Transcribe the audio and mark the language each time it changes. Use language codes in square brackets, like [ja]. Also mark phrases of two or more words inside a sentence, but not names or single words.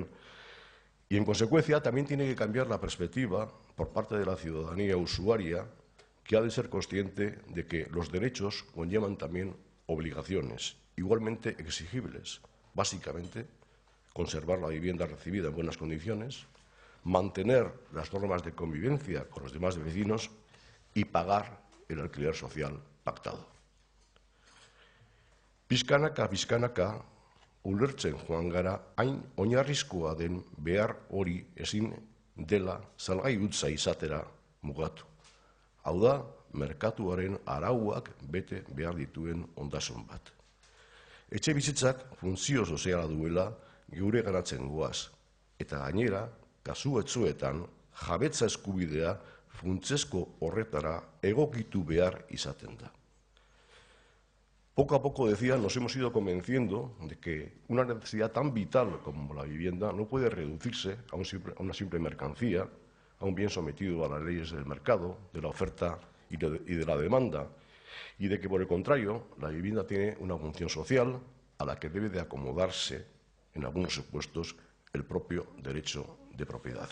[es] Y, en consecuencia, también tiene que cambiar la perspectiva por parte de la ciudadanía usuaria, que ha de ser consciente de que los derechos conllevan también obligaciones, igualmente exigibles, básicamente conservar la vivienda recibida en buenas condiciones, mantener las normas de convivencia con los demás vecinos y pagar el alquiler social pactado. [eu] Pixkanaka, ulertzen joan gara hain oinarrizkoa den behar hori ezin dela salgai hutsa izatera mugatu. Hau da, merkatuaren arauak bete behar dituen ondasun bat. Etxebizitzak funtzio soziala duela geure ganatzen goaz, eta gainera, kasu batzuetan, jabetza eskubidea funtsezko horretara egokitu behar izaten da. [es] Poco a poco, decía, nos hemos ido convenciendo de que una necesidad tan vital como la vivienda no puede reducirse a una simple mercancía, a un bien sometido a las leyes del mercado, de la oferta y de la demanda, y de que, por el contrario, la vivienda tiene una función social a la que debe de acomodarse, en algunos supuestos, el propio derecho de propiedad.